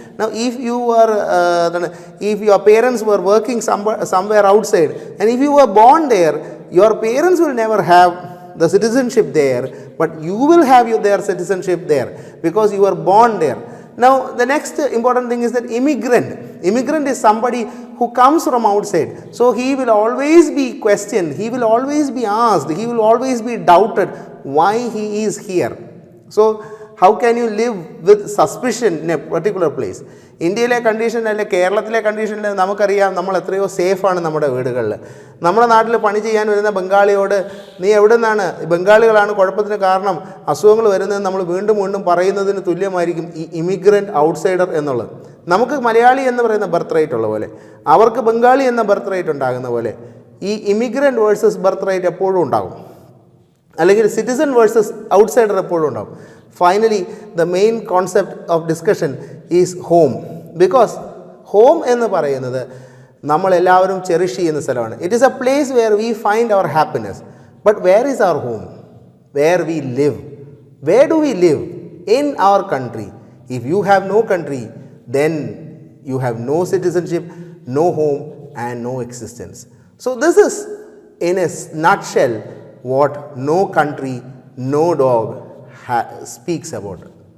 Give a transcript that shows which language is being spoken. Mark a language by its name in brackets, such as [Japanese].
[English] Now if your parents were working somewhere outside, and if you were born there, your parents will never have the citizenship there, but you will have their citizenship there because you were born there. Now the next important thing is that immigrant. Immigrant is somebody who comes from outside. So he will always be questioned, he will always be asked, he will always be doubted why he is here. So how can you live with suspicion in a particular place? [Malayalam] ഇന്ത്യയിലെ condition അല്ലെ കേരളത്തിലെ കണ്ടീഷനിൽ നമുക്കറിയാം നമ്മൾ എത്രയോ സേഫാണ് നമ്മുടെ വീടുകളിൽ. നമ്മുടെ നാട്ടിൽ പണി ചെയ്യാൻ വരുന്ന ബംഗാളിയോട് നീ എവിടെ നിന്നാണ്, ബംഗാളികളാണ് കുഴപ്പത്തിന് കാരണം, അസുഖങ്ങൾ വരുന്നത് നമ്മൾ വീണ്ടും വീണ്ടും പറയുന്നതിന് തുല്യമായിരിക്കും ഈ ഇമിഗ്രൻ്റ് ഔട്ട്സൈഡർ എന്നുള്ളത്. നമുക്ക് മലയാളി എന്ന് പറയുന്ന ബർത്ത് റേറ്റ് ഉള്ള പോലെ അവർക്ക് ബംഗാളി എന്ന ബർത്ത് റേറ്റ് ഉണ്ടാകുന്ന പോലെ ഈ ഇമിഗ്രൻ്റ് വേഴ്സസ് ബർത്ത് റേറ്റ് എപ്പോഴും ഉണ്ടാകും, അല്ലെങ്കിൽ സിറ്റിസൺ വേഴ്സസ് ഔട്ട്സൈഡർ എപ്പോഴും ഉണ്ടാകും. [English] Finally, the main concept of discussion is home. [Malayalam] Because home എന്ന് പറയുന്നത് നമ്മളെല്ലാവരും ചെറിഷ് ചെയ്യുന്ന സ്ഥലമാണ്. [English] It is a place where we find our happiness. But where is our home? Where we live. Where do we live? In our country. If you have no country, then you have no citizenship, no home and no existence. So this is in a nutshell what no country, no dog speaks about it.